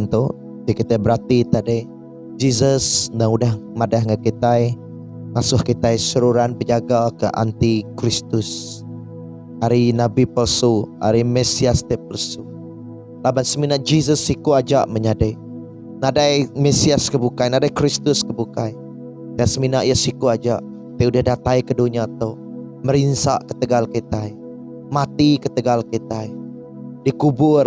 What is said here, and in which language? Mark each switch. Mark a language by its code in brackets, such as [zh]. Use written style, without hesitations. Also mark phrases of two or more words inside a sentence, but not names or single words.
[iba] tu, kita berarti tadi Jesus dan udah madah dengan kita, masuh kita seruran penjaga ke antikristus. Hari Nabi palsu, hari Mesias te palsu. Laban semina Jesus siku ajak menyadai. Nadai Mesias kebukai, nadai Kristus kebukai. Dan semina ia siku ajak, te udah datai ke dunia tu, merinsak ke tegal kita, mati ke tegal kita, dikubur.